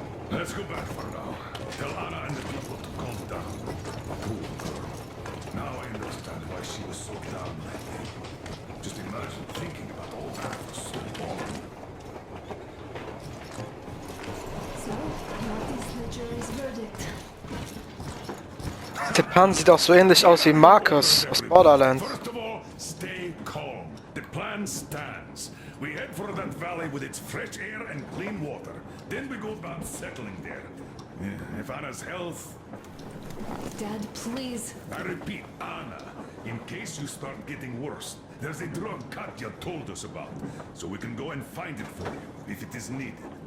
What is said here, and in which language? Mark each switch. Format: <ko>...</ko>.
<en>Let's go back for now. Tell Anna and the people to calm down. Poor girl. Now I understand why she was so down lately. Just imagine thinking about all that for so long. So, what is the jury's verdict?</en> <de>Stepan sieht auch so ähnlich aus wie Marcus aus Borderlands.</de> <en>First of all, stay calm. The plan stands. We head for that valley with its fresh air and clean water. Then we go about settling there. If Anna's health, Dad, please. I repeat, Anna, in case you start getting worse, there's a drug Katya told us about, so we can go and find it for you if it is needed.</en>